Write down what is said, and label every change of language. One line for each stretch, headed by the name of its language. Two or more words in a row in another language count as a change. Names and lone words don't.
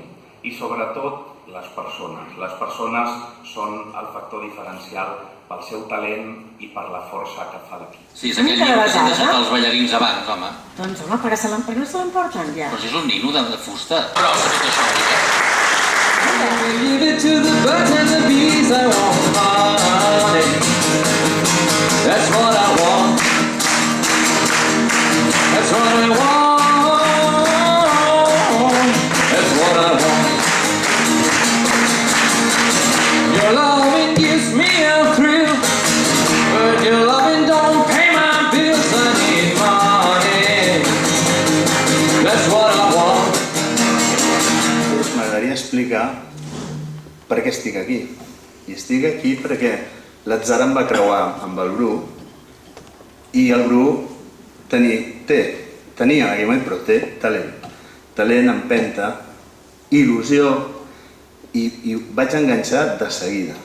Catalan: I sobretot les persones. Les persones són el factor diferencial pel seu talent i per la força que fa l'equip. Sí, és aquell llibre que s'han deixat els ballarins abans, home. Doncs home, per què no se l'emporten ja? Però si és un nino de fusta. Però tot això,
English: Give it to the birds and the bees, I want honey. That's what I want. That's what I want. That's what I want. Your loving gives me a thrill, but your loving don't pay my bills. I need money. That's what I want.
Catalan: M'agradaria explicar per què estic aquí. I estic aquí perquè l'atzar em va creuar amb el Bru i el Bru tenia, però té talent. Talent, empenta, il·lusió i vaig enganxar de seguida.